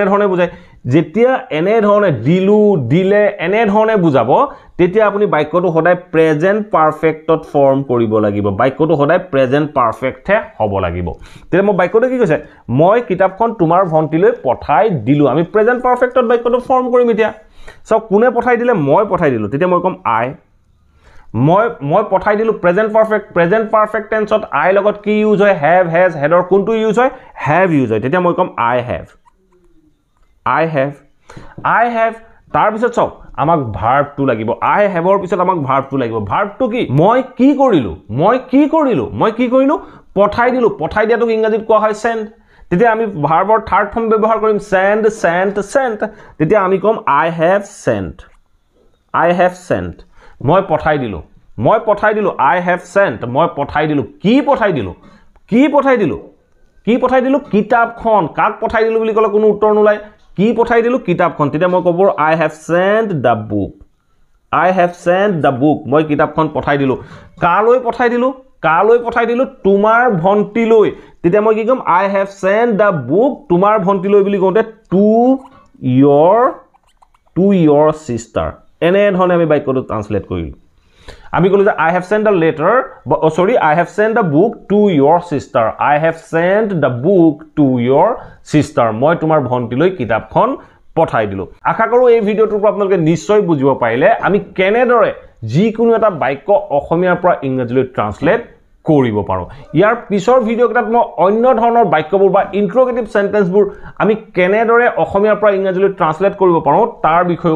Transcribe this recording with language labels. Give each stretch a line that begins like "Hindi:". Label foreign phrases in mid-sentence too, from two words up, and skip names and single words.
Assamese: ধৰণে বুজায় যেতিয়া এনে ধৰণে দিলু দিলে এনে ধৰণে বুজাব তেতিয়া আপুনি বাক্যটো সদায়
English: present perfectত
Assamese: ফৰ্ম কৰিব লাগিব বাক্যটো সদায়
English: present perfectে
Assamese: হ'ব লাগিব তেতিয়া মই বাক্যটো কি কৈছে মই কিতাপখন তোমাৰ ভন্টিলৈ পঠাই দিলু আমি
English: present perfectত
Assamese: বাক্যটো ফৰ্ম কৰিম এতিয়া সো কোনে পঠাই দিলে মই পঠাই দিলু তেতিয়া মই কম আই মই পঠাই দিলু
English: present perfect tenseত
Assamese: আই লগত কি ইউজ হয়
English: have has hadৰ
Assamese: কোনটো ইউজ হয়
English: have use
Assamese: হয় তেতিয়া মই কম আই হ্যাভ তাৰ পিছত চাওক আমাক ভাৰ্বটো লাগিব
English: I haveৰ
Assamese: পিছত আমাক ভাৰ্বটো লাগিব ভাৰ্বটো কি মই কি কৰিলো পঠাই দিয়াটোক ইংৰাজীত কোৱা হয় সেন্ড তেতিয়া আমি ভাৰ্বৰ
English: third form
Assamese: ব্যৱহাৰ কৰিম সেন্ড তেতিয়া আমি কম
English: I have sent
Assamese: মই পঠাই দিলু
English: I have sent
Assamese: মই পঠাই দিলু কি পঠাই দিলু কিতাপখন কাক পঠাই দিলু বুলি কলে কোনো উত্তৰ নোলায় কি পঠাই দিলু কিতাপখন তেতিয়া মই কব
English: I have sent the book
Assamese: মই কিতাপখন পঠাই দিলু কালৈ পঠাই দিলু তোমাৰ ভন্টিলৈ তেতিয়া মই কি কম
English: I have sent the book
Assamese: তোমাৰ ভন্টিলৈ বুলি কওঁতে
English: to your sister
Assamese: এনে ধৰণে আমি বাক্যটো ট্ৰান্সলেট কৰিলো আমি কলো যে
English: I have sent a letter I have sent a book to your sister I have sent the book to your sister
Assamese: মই তোমাৰ ভন্টিলৈ কিতাপখন পঠাই দিলো আশা কৰো এই ভিডিওটোৰ পৰা আপোনালোকে নিশ্চয় বুজিব পাৰিলে আমি কেনেদৰে যিকোনো এটা বাক্য অসমীয়াৰ পৰা ইংৰাজীলৈ ট্ৰান্সলেট কৰিব পাৰো ইয়াৰ পিছৰ ভিডিও কেটাত মই অন্য ধৰণৰ বাক্যবোৰ বা
English: interrogative sentenceবোৰ
Assamese: আমি কেনেদৰে অসমীয়াৰ পৰা ইংৰাজীলৈ ট্ৰান্সলেট কৰিব পাৰো তাৰ বিষয়ে